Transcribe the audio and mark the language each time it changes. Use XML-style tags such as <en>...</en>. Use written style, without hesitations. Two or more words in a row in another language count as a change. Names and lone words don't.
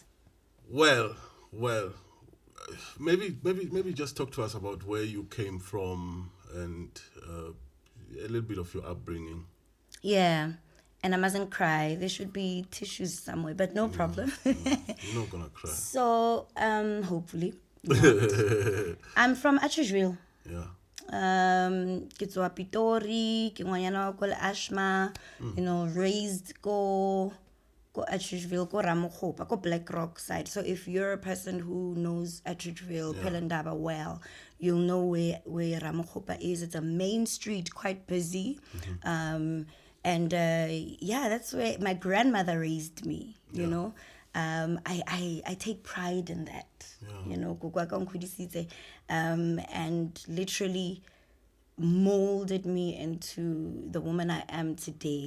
<en>Well, maybe just talk to us about where you came from and a little bit of your upbringing. Yeah. And I mustn't cry. There should be tissues somewhere, but no problem. You're not gonna cry. So, hopefully. I'm from Atteridgeville. Yeah.</en> <nso>Ke tswa Pitori, ke ngwanyana wa ko Ashma, raised ko Atteridgeville, ko Ramokgopa, ko Black Rock side.</nso> <en>So if you're a person who knows Atteridgeville, Pelendaba well, you'll know where Ramokgopa is. It's a main street, quite busy. And that's where my grandmother raised me, you know. I take pride in that, and literally molded me into the woman I am today.</en>